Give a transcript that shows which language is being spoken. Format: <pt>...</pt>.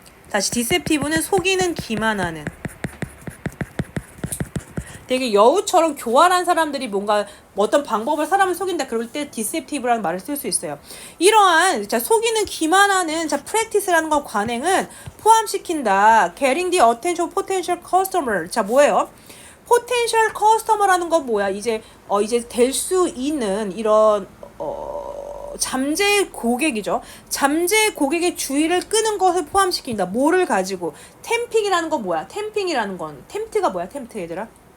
<ko>다시 디셉티브는 속이는, 기만하는. 되게 여우처럼 교활한 사람들이 뭔가 어떤 방법을 사람을 속인다 그럴 때 디셉티브라는 말을 쓸 수 있어요. 이러한 자, 속이는, 기만하는 자, 프랙티스라는 건 관행은 포함시킨다.</ko> <en>Getting the attention of potential customer.</en> <ko>자, 뭐예요?</ko> <en>potential customer</en> <ko>라는 건 뭐야? 이제 될 수 있는 이런 잠재 고객이죠. 잠재 고객의 주의를 끄는 것을 포함시킨다. 뭐를 가지고? 템핑이라는 건 뭐야? 템핑이라는 건 템트가 뭐야? 템트 얘들아?</ko>